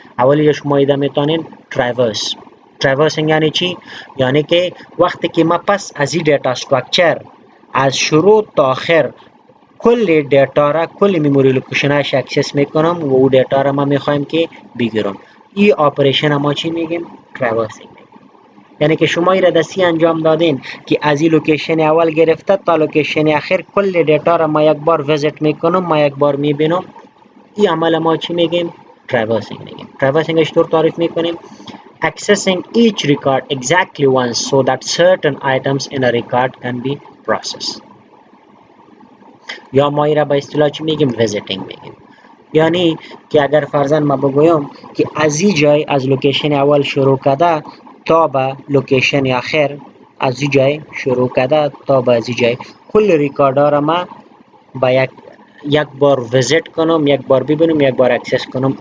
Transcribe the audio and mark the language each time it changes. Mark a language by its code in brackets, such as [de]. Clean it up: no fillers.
[fa] اولی شما ایده میتونین traverse. traversing یعنی چی؟ یعنی که وقتی که ما پس از این دیتا استراکچر از شروع تا آخر کل دیتا را، کل میموری لوکیشنش اکسس میکنم و او دیتا را ما میخوایم که بگیرم. این آپریشن ما چی میگیم؟ traversing. یعنی که شما این را دستی انجام دادین که از این لوکیشن اول گرفته تا لوکیشن آخر کل دیتا را ما یک بار ویزیت میکنم، ما یک بار میبینم. این عمل ما چی میگیم؟ traversing میگیم. [en] traversing [fa] چطور تعریف میکنیم؟ [en] accessing each record exactly once so that certain items in a record can be processed. [fa] یا ما این را به اصطلاح چی میگیم؟ visiting میگیم. یعنی که اگر فرضاً ما بگویم که از این جای، از لوکیشن اول شروع کرده تا به لوکیشن آخر، از این جای شروع کرده تا به از این جای کل ریکاردها را ما با یک بار ویزیت کنم، یک بار ببینم، یک بار اکسس کنم.